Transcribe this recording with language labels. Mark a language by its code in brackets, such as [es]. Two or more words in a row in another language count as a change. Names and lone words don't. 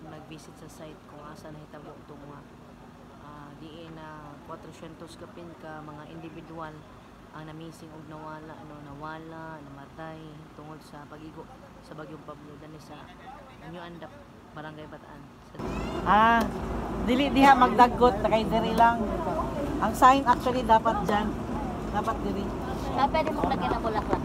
[ceb] nag-visit sa site kung asa nahitabo itong diin na 400 kapin ka mga individual ang na-missing og nawala, namatay tungod sa pagigo sa Bagyong Pablo dali sa New Andap, Barangay Bataan. Dili diha magdagot na kay diri lang. Ang sign actually dapat dyan. Dapat diri. [tl] pwede mong lagyan ng bulaklak.